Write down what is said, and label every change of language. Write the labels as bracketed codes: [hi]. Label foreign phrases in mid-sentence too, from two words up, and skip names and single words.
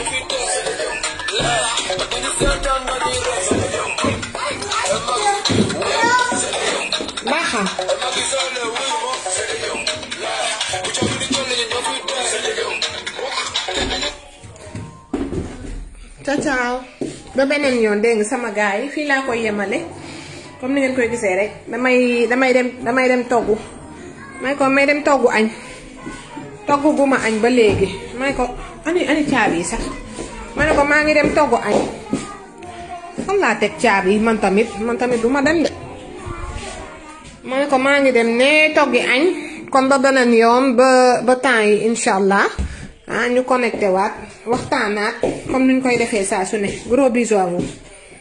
[wo] baja ciao ba beneen yoon dégg nga sama gars yi fii laa koy yemale comme ni ngeen koy gisee rek damay dem toggu may dem toggu añ toggu gu ma añ ba léegi may ko ani caabi yi sax ma ne ko maa ngi dem toggu añ xam laa teg caabi yi man tamit du ma dem de ma ne ko maa ngi dem ne toggi añ kon ba beneen yoon ba temps yi [ar] إن شاء الله [wo] ñu connecté waat waxtaanaat comme ni ñu koy defee saa su ne [fr] gros bisous à vous